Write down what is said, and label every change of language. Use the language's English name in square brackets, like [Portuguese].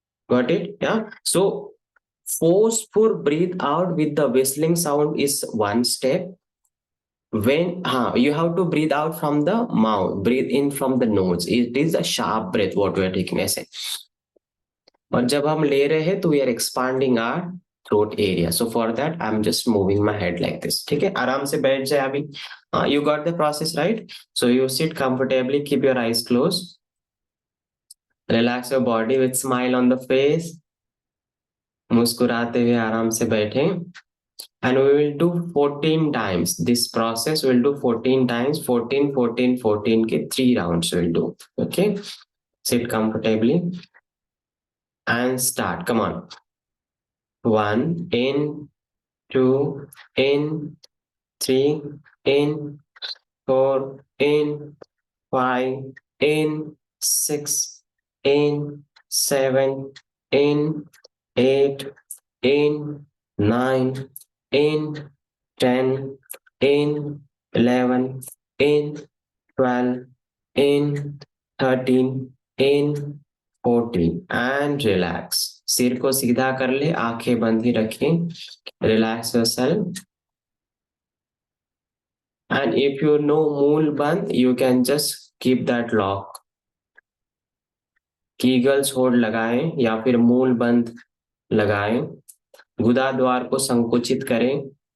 [English] Got it? Yeah. So forceful breathe out with the whistling sound is one step. When you have to breathe out from the mouth, breathe in from the nose. It is a sharp breath what we are taking [Hindi] ऐसे. और जब हम ले रहे हैं, तो [English] we are expanding our throat area. So for that, I'm just moving my head like this. [Hindi] ठीक है, आराम से बैठ जाए अभी. [English] You got the process, right? So you sit comfortably, keep your eyes closed. Relax your body with smile on the face. [Hindi] मुस्कुराते हुए आराम से बैठें. [English] And we will do 14 times. This process we'll do 14 times, 14, 14, 14 ke 3 rounds we'll do. Okay. Sit comfortably and start. Come on. 1, in, 2, in, 3, in, 4, in, 5, in, 6, in, 7, in, 8, in, 9, in, 10, in, 11, in, 12, in, 13, in, 14, and relax. [Hindi] सिर को सीधा कर ले, आंखें बंद ही रखें. [English] Relax yourself. And if you know mool bandh, you can just keep that lock. [Hindi] Kegels hold लगाएं या फिर मूल बंद लगाएं. गुदा द्वार को संकुचित करें.